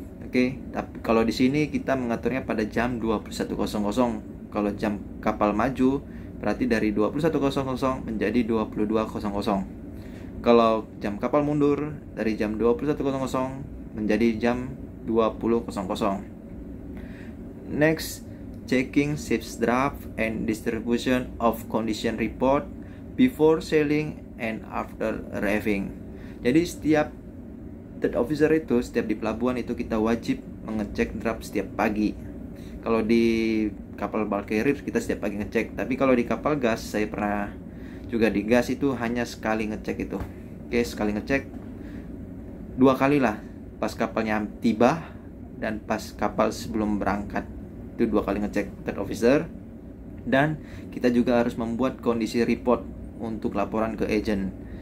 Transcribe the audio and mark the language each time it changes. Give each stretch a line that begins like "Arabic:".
Indonesian: Oke, tapi kalau di sini kita mengaturnya pada jam 21.00. Kalau jam kapal maju berarti dari 21.00 menjadi 22.00. Kalau jam kapal mundur dari jam 21.00 menjadi jam 20.00.
English: Next, checking ship's draft and distribution of condition report before sailing and after arriving.
Indonesian: Jadi setiap third officer itu, setiap di pelabuhan itu kita wajib mengecek draft setiap pagi. Kalau di kapal bulk carrier kita setiap pagi ngecek. Tapi kalau di kapal gas, saya pernah juga di gas itu hanya sekali ngecek itu. Oke, sekali ngecek 2 kali lah. Pas kapalnya tiba dan pas kapal sebelum berangkat. Itu 2 kali ngecek third officer. Dan kita juga harus membuat kondisi report untuk laporan ke agent.